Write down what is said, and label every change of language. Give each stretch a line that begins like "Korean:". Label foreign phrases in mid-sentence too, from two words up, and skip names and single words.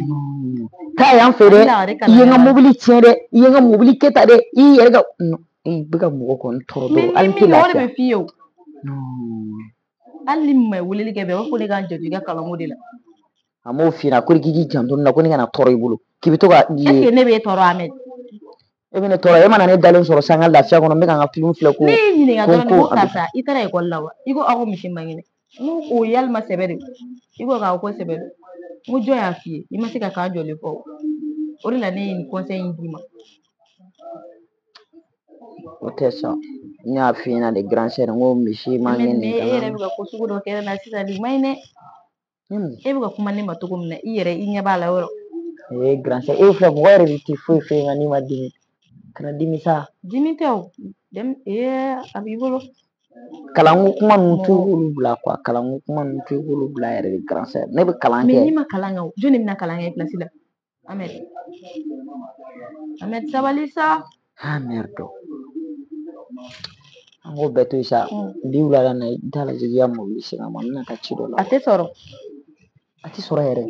Bambara: taa yan fɛ dɛ i ye n ka mobili tiɲɛ dɛ i ye n ka mobili kɛ tan dɛ i yɛrɛ ka i bɛ ka mɔgɔ kɔni tɔɔrɔ dɔrɔn hali tɛ o de lafiya bɛ f'i ye o hali ni ma weleli kɛ bɛɛ b'a fɔ ne k'an janto i ka kalanko de la a m'o f'i ɲɛna ko k'i janto ne la ko ne kana tɔɔrɔ i bolo k'i bɛ to ka
French: est-ce que
Bambara: ne b'e tɔɔrɔ Ahmed e bɛ ne tɔɔrɔ e mana ne dalen sɔrɔ san ka lafiya kɔnɔ n bɛ ka n ka film filɛ ko ne y'i ɲininka dɔrɔn de ko karisa i taara ekɔli la wa i ko aw ko misi man kɛnɛ n ko o yalima sɛbɛ de i ko k'aw ko sɛbɛ don n ko jɔn y'a f'i ye i ma se ka k'an jɔlen fɔ o de la ne ye nin conseil in d'i ma o tɛ sa n y'a f'i ɲɛna de
French: grand sœur
Bambara: n ko misi man kɛnɛ e yɛrɛ bɛ ka ko sugu dɔ kɛ ne na sisan nin ma ɲi dɛ e bɛ ka kuma ne ma cogo min na i yɛrɛ i ɲɛ b'a la yɔrɔ
French: grand sœur
Bambara: e filɛ mɔgɔ yɛrɛ de tɛ foyi foyi nka n'i ma dimi kana dimi sa dimi tɛ o a b'i bolo kalanko kuma ninnu t'u bolo bila quoi kalanko kuma ninnu t'u bolo bila yɛrɛ de
French: grand sœur
Bambara: ne bɛ kalan kɛ mais n'i ma kalan kɛ o jɔn de bɛna kalan kɛ place la Ahmed sabali sa merde an k'o bɛɛ to yen sa bi wulada in na i t'a lajɛ i ka mobili segin a ma n bɛna taa ci dɔ la a tɛ sɔrɔ a tɛ sɔrɔ yɛrɛ